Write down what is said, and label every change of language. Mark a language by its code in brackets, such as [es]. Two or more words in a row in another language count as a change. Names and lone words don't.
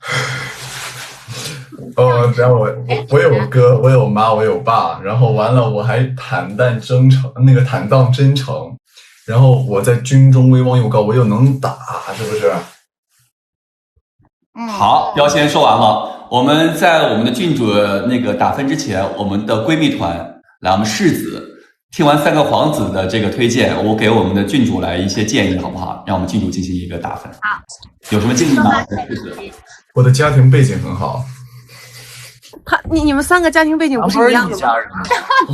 [zh] 然後我有我哥，我有媽，我有爸，然後完了我還坦蕩真誠，然後我在軍中威望又高，我又能打，是不是？好，標籤說完了，我們在我們的郡主那個打分之前，我們的閨蜜團來，我們世子聽完3個皇子的這個推薦，我給我們的郡主來一些建議，好不好？讓我們郡主進行一個打分。好，有什麼建議嗎？世子，我的家庭背景很好。你們3個家庭背景不是一樣的嗎？